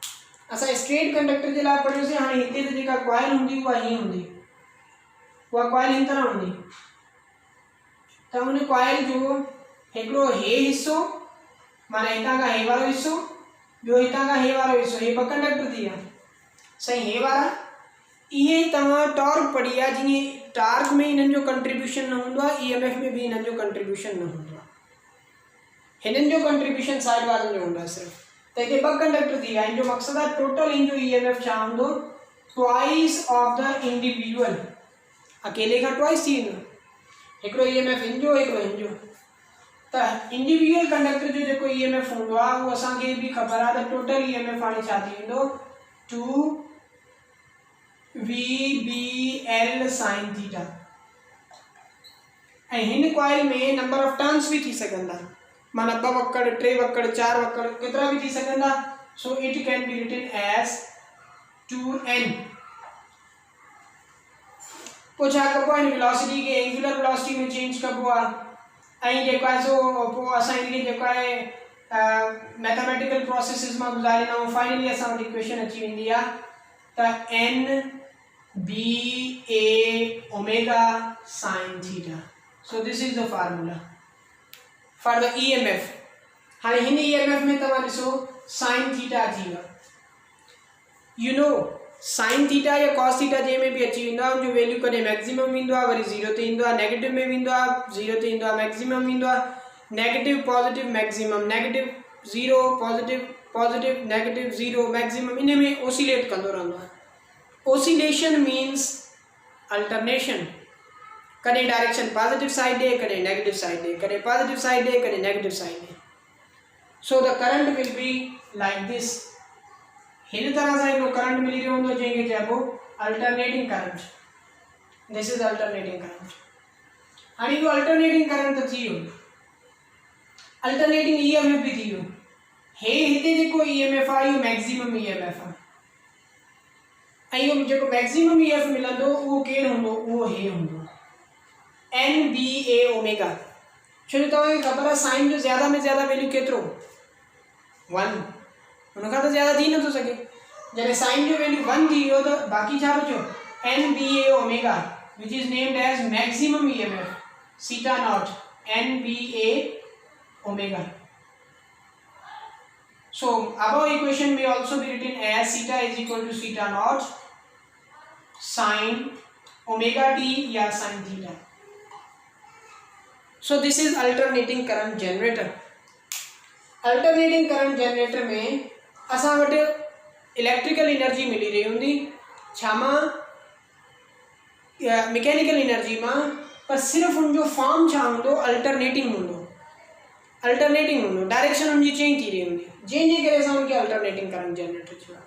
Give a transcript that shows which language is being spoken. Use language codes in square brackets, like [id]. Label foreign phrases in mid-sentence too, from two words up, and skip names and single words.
[sd] असां [en] straight conductor [sd] जे लाइ पढ़ियोसीं। हाणे हिते त जेका कॉइल हूंदी उहा हीअं हूंदी, उहा कॉइल हिन तरह हूंदी, त उन कॉइल जो हिकिड़ो हे हिस्सो, माना हितां खां हे वारो हिस्सो, ॿियो हितां खां हे वारो हिस्सो, हे 2 कंडक्टर थी विया साईं, हे वारा। इहे तव्हां टॉर्क पढ़ी आहे, जीअं टार्क में इन्हनि जो कंट्रीब्यूशन न हूंदो आहे, EMF में बि इन्हनि जो कंट्रीब्यूशन न हूंदो आहे, हिननि जो कंट्रीब्यूशन साइड वारनि जो हूंदो आहे सिर्फ़ु। त हिते 2 कंडक्टर थी विया, हिन जो मक़सदु आहे टोटल इन जो EMF छा हूंदो, [en] twice of the individual, [sd] अकेले खां ट्वाइस थी वेंदो, हिकिड़ो EMF हिन जो, हिकिड़ो हिन जो। त इंडिविजुअल कंडक्टर जो जेको EMF हूंदो आहे उहो असांखे बि ख़बर आहे त टोटल EMF हाणे छा थी वेंदो, 2VBL [en] sin theta. [sd] ऐं हिन कॉइल में [en] number of turns [sd] भी थी सघंदा, माना 2 वक्कड़, 3 वक्कड़, 4 वक्कड़, केतिरा भी थी सघंदा। [en] so it can be written as 2n. [sd] पोइ छा कबो आहे, वेलोसिटी खे [en] angular velocity [sd] में चेंज कबो आहे, ऐं जेको आहे सो पोइ असां हिनखे जेको आहे [en] mathematical processes [sd] मां गुज़ारींदा आहियूं। फाइनली असां वटि इक्वेशन अची वेंदी आहे त [en] NBA omega sin theta. so this is the formula for the EMF. [sd] हाणे हिन EMF में तव्हां ॾिसो [en] sin theta [sd] अची वियो, [en] you know sin theta [sd] या [en] cos theta [sd] जंहिंमें बि अची वेंदो आहे, उनजो वैल्यू कॾहिं मैक्सिमम ईंदो आहे, वरी 0 ते ईंदो आहे, नेगेटिव में वेंदो आहे, 0 ते ईंदो आहे, मैक्सिमम ईंदो आहे, [en] negative positive maximum, negative 0 positive positive negative 0 maximum, [sd] इन में ओसिलेट कंदो रहंदो आहे। [en] oscillation means alternation, [sd] कॾहिं डायरेक्शन [en] positive side [sd] ॾे, कॾहिं [en] negative side [sd] ॾे, कॾहिं [en] positive side [sd] ॾे, कॾहिं [en] negative side [sd] ॾे। [en] so the current will be like this, [sd] हिन तरह सां हिकिड़ो करंट मिली रहियो हूंदो जंहिंखे चइबो [en] alternating current. this is alternating current. [sd] हाणे इहो [en] alternating current [sd] त थी वियो, [en] alternating EMF [sd] भी थी वियो। हे हिते जेको EMF आहे इहो [en] maximum EMF [sd] आहे, ऐं इहो जेको [en] maximum EMF [sd] मिलंदो उहो केरु हूंदो, उहो हे हूंदो [en] NBA omega. [sd] छो जो तव्हांखे ख़बर आहे साइन जो ज़्यादा में ज़्यादा वैल्यू केतिरो, 1, उनखां त ज़्यादा थी नथो सघे। जॾहिं साइन जो वैल्यू 1 थी वियो त बाक़ी छा बचो, [en] NBA omega which is named as maximum EMF theta naught, NBA omega. So above equation may also be written as theta is equal to theta naught sin omega t या sin theta. So this is alternating current generator. Alternating current generator [sd] में असां वटि [en] electrical energy [sd] मिली रही हूंदी, छा मां, [en] mechanical energy [sd] मां, पर सिर्फ़ उनजो फॉर्म छा हूंदो, अल्टरनेटिंग हूंदो, अल्टरनेटिंग हूंदो, डायरेक्शन उनजी चेंज थी रही हूंदी, जंहिंजे करे असां उनखे [en] alternating current generator [sd] चयो आहे।